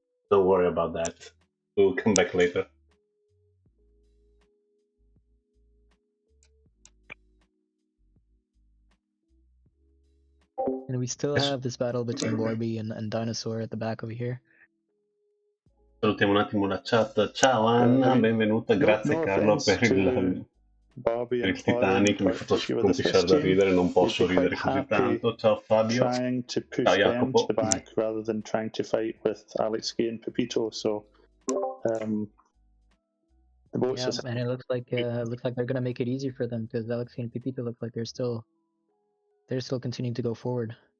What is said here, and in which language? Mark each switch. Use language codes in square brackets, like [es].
[en] Don't worry about that. We'll come back later. And we still have this battle between Warby and Dinosaur at the back over here. [it] Salutiamo un attimo la chat. Ciao Anna, benvenuta, grazie Carlo per il Titanic, mi ha fatto scompisciare da ridere, non posso ridere così tanto. Ciao Fabio. [en] Trying to push them to the back rather than trying to fight with Alex Kay and Pepito, so the boats yeah, and it looks like they're gonna make it easy for them because Alex Kay and Pepito look like they're still continuing to go forward.